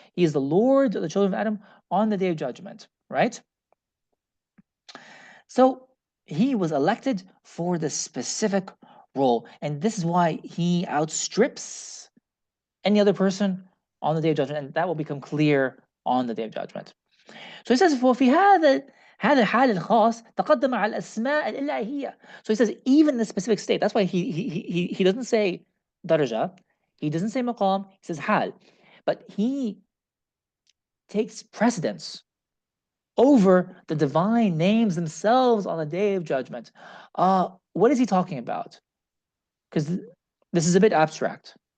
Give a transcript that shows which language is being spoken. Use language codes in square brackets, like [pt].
[en] He is the Lord of the children of Adam on the Day of Judgment, right? So he was elected for this specific role, and this is why he outstrips any other person on the Day of Judgment, and that will become clear on the Day of Judgment. So he says, [ar] وفي هذا الحال الخاص تقدم على الأسماء الإلهية. [en] So he says, even in the specific state. That's why he doesn't say daraja, he doesn't say maqam, he says hal, but he takes precedence over the divine names themselves on the Day of Judgment. What is he talking about? Because this is a bit abstract.